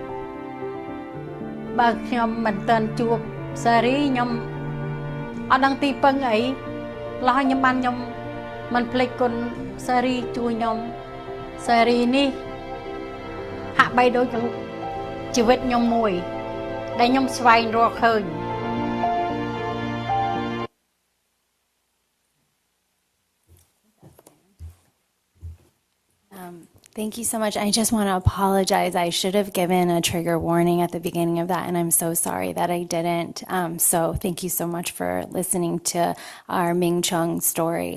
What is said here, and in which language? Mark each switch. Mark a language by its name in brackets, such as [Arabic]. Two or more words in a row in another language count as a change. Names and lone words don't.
[Khmer] បើខ្ញុំមិនទាន់ជួបសេរីខ្ញុំអត់ដឹងទីពឹងអីឡោះខ្ញុំបានខ្ញុំមិនភ្លេចគុណសេរីជួយខ្ញុំសេរីនេះហាក់បីដូចជីវិតខ្ញុំមួយដែលខ្ញុំស្វែងរកឃើញ [English] Thank you so much. I just want to apologize. I should have given a trigger warning at the beginning of that, and I'm so sorry that I didn't. So thank you so much for listening to our Ming Chung story.